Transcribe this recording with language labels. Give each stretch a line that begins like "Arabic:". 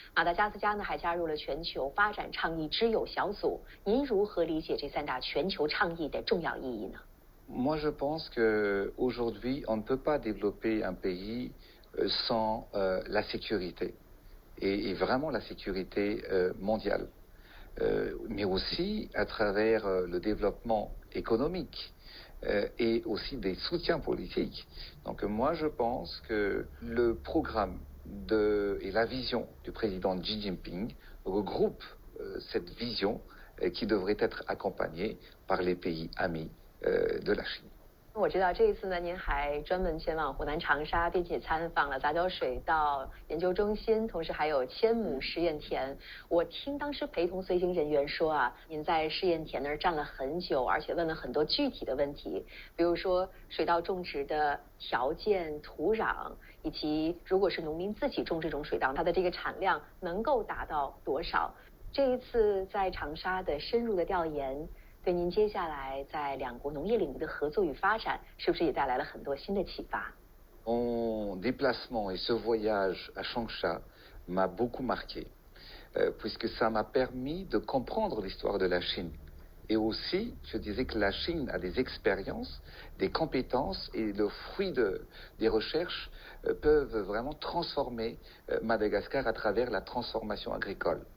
Chinese: 马达加斯加呢还加入了全球发展倡议之友小组。您如何理解这三大全球倡议的重要意义呢？
French: Moi, je pense qu'aujourd'hui, on ne peut pas développer un pays sans la sécurité, et vraiment la sécurité mondiale, mais aussi à travers le développement économique et aussi des soutiens politiques. Donc moi, je pense que le programme et la vision du président Xi Jinping regroupe cette vision qui devrait être accompagnée par les pays amis de la Chine.
Chinese: 我知道这一次呢，您还专门前往湖南长沙，并且参访了杂交水稻研究中心，同时还有千亩试验田。我听当时陪同随行人员说啊，您在试验田那儿站了很久，而且问了很多具体的问题，比如说水稻种植的条件、土壤，以及如果是农民自己种这种水稻，它的这个产量能够达到多少。这一次在长沙的深入的调研。对您接下来在两国农业领域的合作与发展，是不是也带来了很多新的启发？
French: Mon déplacement et ce voyage à Changsha m'a beaucoup marqué, puisque ça m'a permis de comprendre l'histoire de la Chine. Et aussi, je disais que la Chine a des expériences, des compétences, et le fruit des recherches peuvent vraiment transformer Madagascar à travers la transformation agricole.